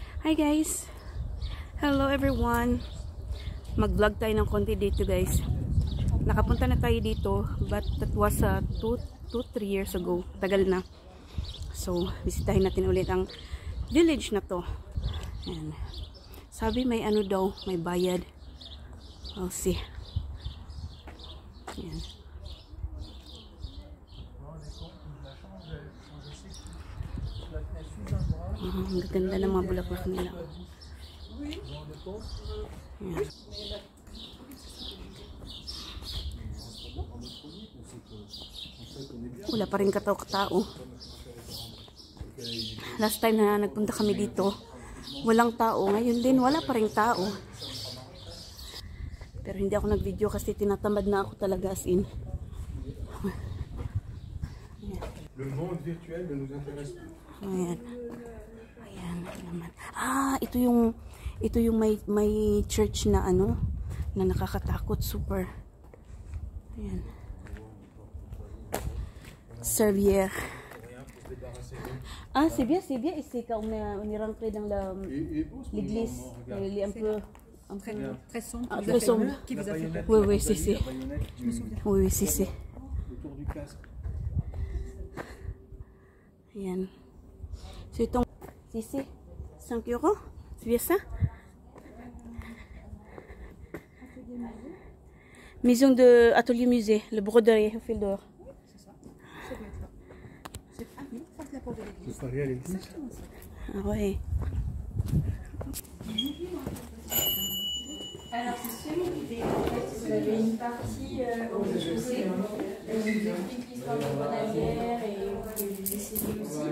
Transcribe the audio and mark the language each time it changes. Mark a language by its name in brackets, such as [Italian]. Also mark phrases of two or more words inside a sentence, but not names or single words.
[English] Hi guys! Hello everyone! [Filipino] Mag-vlog tayo ng konti dito guys. Nakapunta na tayo dito [English] but that was 2-3 years ago. [Filipino] Tagal na. So, bisitahin natin ulit ang village na to. And, sabi may ano daw, may bayad. [English] I'll see. [Filipino] Yan. Ang ganda ng mga bulaklak nila. Yan. Wala pa rin katao-tao. [English] Last time [Filipino] na nagpunta kami dito, walang tao. Ngayon din, wala pa rin tao. Pero hindi ako nag-video kasi tinatamad na ako talaga [English] as in. [French] Le monde virtuel ne nous intéresse plus. [Filipino] Ayan. Ayan naman. Ah, ito yung may church na ano, na nakakatakot super. Ayan. Servière. [French] Ah, c'est bien et c'est quand on est rentré dans l'église, il est un peu très sombre. Ah, très sombre. Qui vous a fait peur? Oui, c'est. Je me souviens. Oui, c'est. Autour du casque. [Filipino] Ayan. So itong sisi, 5 €. [French] C'est bien ça? Maison de atelier musée, le broderie au fil d'or. C'est pas réel, Ah ouais. Alors c'est semi-privé, en fait, vous avez une partie au rez-de-chaussée, où vous explique l'histoire de Grenadière et vous pouvez les essayer aussi.